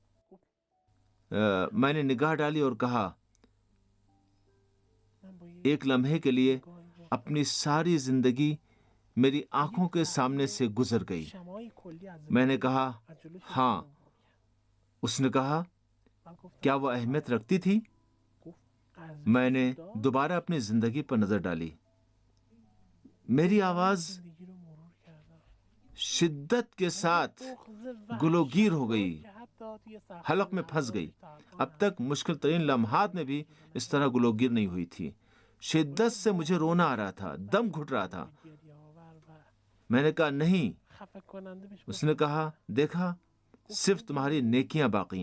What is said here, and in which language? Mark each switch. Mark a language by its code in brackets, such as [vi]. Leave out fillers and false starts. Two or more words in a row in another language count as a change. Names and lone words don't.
[ur] میں نے نگاہ ڈالی اور کہا، ایک لمحے کے لیے اپنی ساری زندگی میری آنکھوں کے سامنے سے گزر گئی۔ میں نے کہا، ہاں۔ اس نے کہا، کیا وہ اہمیت رکھتی تھی؟ میں نے دوبارہ اپنی زندگی پر نظر ڈالی. میری آواز [fa] زندگی رو مرور کردم. [ur] شدت کے ساتھ گلوگیر ہو گئی، [fa] که حتی توی صفحه [ur] حلق میں پھنس گئی. [fa] تعامل [ur] اب تک مشکل ترین لمحات میں بھی اس طرح گلوگیر نہیں ہوئی تھی. شدت سے مجھے رونا آ رہا تھا، دم گھٹ رہا تھا. [fa] گریه آور و [ur] میں نے کہا نہیں. [fa] خفه کننده بهش [ur] اس نے کہا دیکھا صرف تمہاری نیکیاں باقی ہیں.